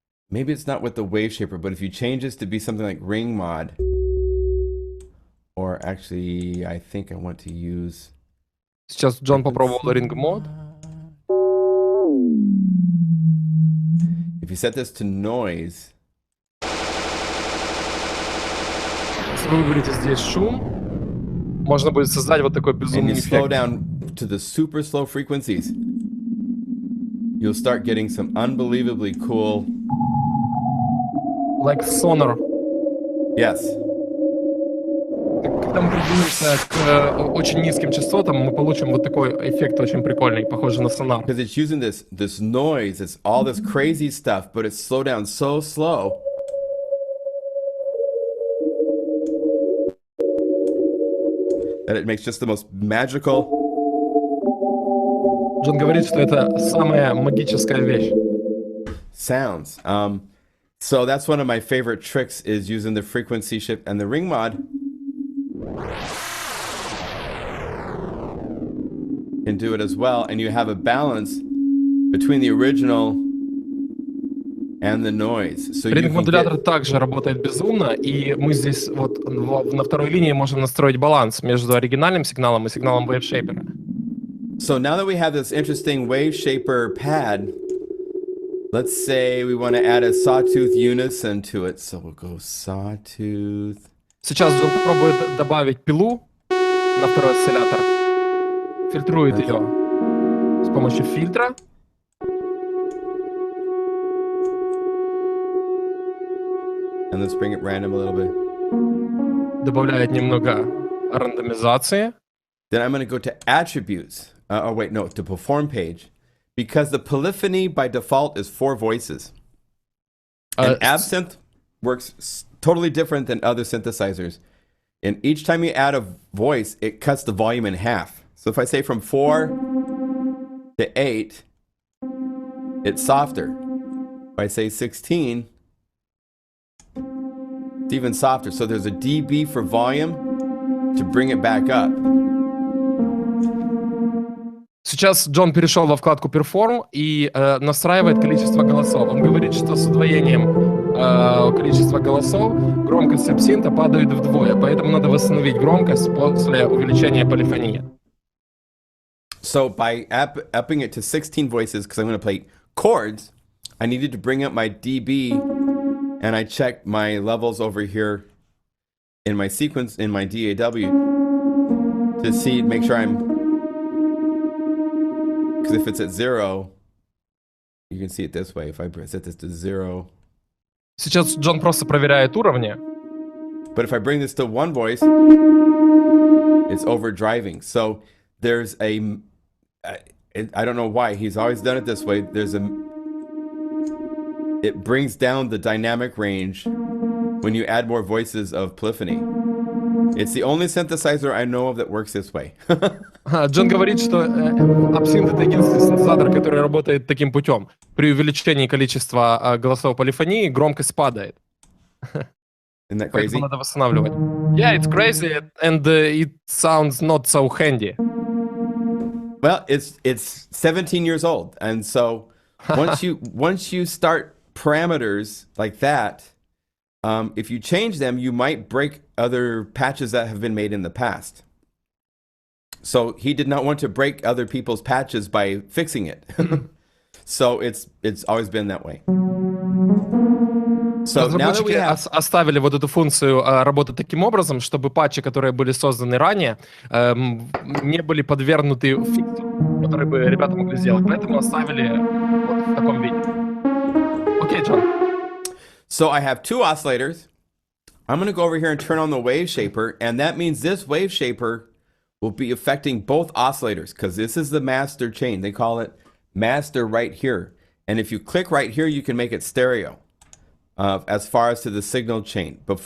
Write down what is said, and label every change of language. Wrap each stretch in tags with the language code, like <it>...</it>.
<en>Maybe it's not with the wave shaper, but if you change this to be something like ring mod, or actually, I think I want to use...</en> <ru>Сейчас Джон попробовал ring mod.</ru> <en>If you set this to noise...</en> <ru>Если вы выберете здесь шум, можно будет создать вот такой безумный эффект.</ru> <en>And you slow down to the super slow frequencies, you'll start getting some unbelievably cool... Like sonar. Yes.</en> <ru>Когда мы придвинемся к очень низким частотам, мы получим вот такой эффект очень прикольный, похожий на сонар.</ru> <en>Because it's using this noise, it's all this crazy stuff, but it's slowed down so slow. That it makes just the most magical...</en> <ru>Джон говорит, что это самая магическая вещь.</ru> <en>Sounds. So that's one of my favorite tricks is using the frequency shift and the ring mod. Can do it as well, and you have a balance between the original and the noise. So</en> <ru>Ринг-модулятор также работает безумно, и мы здесь вот на второй линии можем настроить баланс между оригинальным сигналом и сигналом WaveShaper.</ru> <en>So now that we have this interesting wave shaper pad, let's say we want to add a sawtooth unison to it. So we'll go sawtooth.</en> <ru>Сейчас Джон попробует добавить пилу на второй осциллятор. Фильтрует ее с помощью фильтра.</ru> <en>And let's bring it random a little bit.</en> <ru>Добавляет немного рандомизации.</ru> <en>Then I'm going to go to attributes. To perform page. Because the polyphony by default is 4 voices. And Absynth works totally different than other synthesizers. And each time you add a voice, it cuts the volume in half. So if I say from 4 to 8, it's softer. If I say 16, it's even softer. So there's a dB for volume to bring it back up.</en> <ru>Сейчас Джон перешел во вкладку Perform и настраивает количество голосов. Он говорит, что с удвоением количества голосов громкость абсинта падает вдвое, поэтому надо восстановить громкость после увеличения полифонии.</ru> <en>So by upping it to 16 voices, because I'm going to play chords, I needed to bring up my dB, and I checked my levels over here in my sequence, in my DAW, to see, make sure I'm... Because if it's at 0, you can see it this way. If I set this to 0.</en> <ru>Сейчас Джон просто проверяет уровни.</ru> <en>But if I bring this to 1 voice, it's overdriving. So there's I don't know why. He's always done it this way. It brings down the dynamic range when you add more voices of polyphony. It's the only synthesizer I know of that works this way.</en> <ru>Джон говорит, что Absynth — это единственный синтезатор, который работает таким путем. При увеличении количества голосов полифонии громкость падает.</ru> <en>Isn't that crazy?</en> <ru>Поэтому надо восстанавливать.</ru> <en>Yeah, it's crazy, and it sounds not so handy. Well, it's 17 years old, and so once you start parameters like that, if you change them, you might break other patches that have been made in the past. So he did not want to break other people's patches by fixing it. So it's always been that way. So now that we have...</en> <ru>оставили вот эту функцию работать таким образом, чтобы патчи, которые были созданы ранее, не были подвергнуты фиксу, которые бы ребята могли сделать. Поэтому оставили вот в таком виде. Окей, Джон.</ru> <en>So I have 2 oscillators. I'm going to go over here and turn on the wave shaper, and that means this wave shaper will be affecting both oscillators because this is the master chain. They call it master right here. And if you click right here, you can make it stereo as far as to the signal chain.</en>